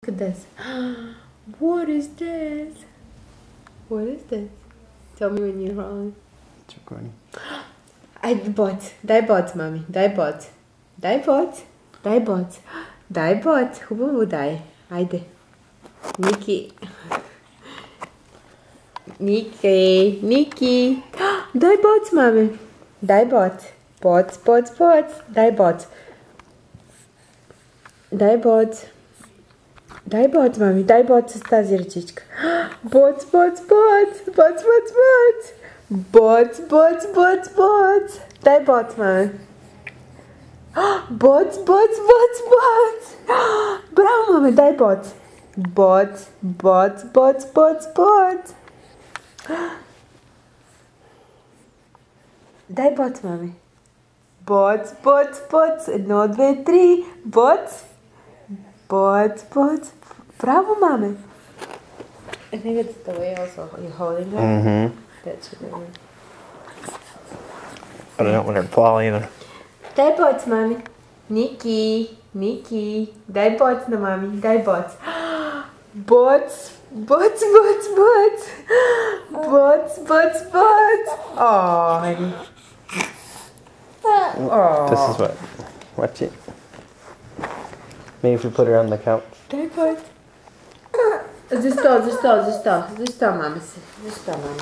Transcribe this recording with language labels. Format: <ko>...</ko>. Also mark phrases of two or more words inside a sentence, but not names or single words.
<en>Look at this. What is this? What is this? Tell me when you're wrong. It's recording.</en> <bg>Дай бот, мами. Дай бот. Дай бот. Дай бот. Дай бот. Хубу дай. Айде. Niki. Niki. Дай бот, мами. Дай бот. Бот. Дай бот. Дай бот. Дай бот, мами. Дай бот тази ръчичка. Бот. Дай бот, мами. Bot. Браво, мами. Дай бот. Бот. Дай бот, мами. Bot. 1, 2, 3. Bot. Браво, мами.</bg> <en>I think it's the way also you're holding her. Mm-hmm. That's what it is. But I don't want her to fall either.</en> <bg>Дай бот, мами. Ники. Дай бот на мами. Дай бот. Bot.</bg> <en>Oh, honey. Oh. This is what. Watch it. Maybe if we put her on the couch.</en> <bg>Дай бот. За сто, мами. За сто, мами.</bg>